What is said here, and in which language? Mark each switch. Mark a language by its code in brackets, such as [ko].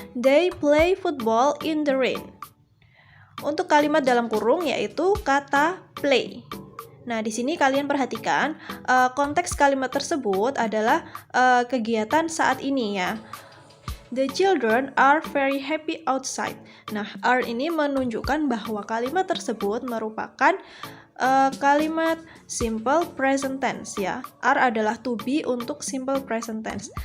[en] They play football in the rain. [id] Untuk kalimat dalam kurung yaitu kata play. Nah, di sini kalian perhatikan konteks kalimat tersebut adalah kegiatan saat ini ya. [en] The children are very happy outside. [id] Nah, are ini menunjukkan bahwa kalimat tersebut merupakan kalimat simple present tense ya. Are adalah to be untuk simple present tense.